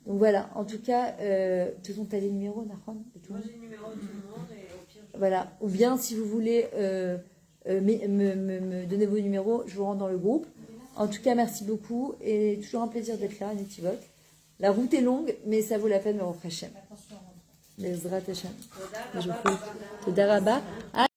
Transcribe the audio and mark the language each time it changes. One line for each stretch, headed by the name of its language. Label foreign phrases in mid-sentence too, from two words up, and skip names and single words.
French: Donc voilà, en tout cas, de toute façon, t'as les numéros, Nahon, de tout le Moi monde. j'ai le numéro de tout le monde et au pire je... Voilà, ou bien si vous voulez me donner vos numéros, je vous rentre dans le groupe. En tout cas, merci beaucoup et toujours un plaisir d'être là, Netivot. La route est longue, mais ça vaut la peine de
Hebrew: ברוך השם.
French: Attention.
Hebrew: בעזרת השם. Toda
French: Je
Hebrew: rabba,
French: vous
Hebrew: rabba. תודה רבה.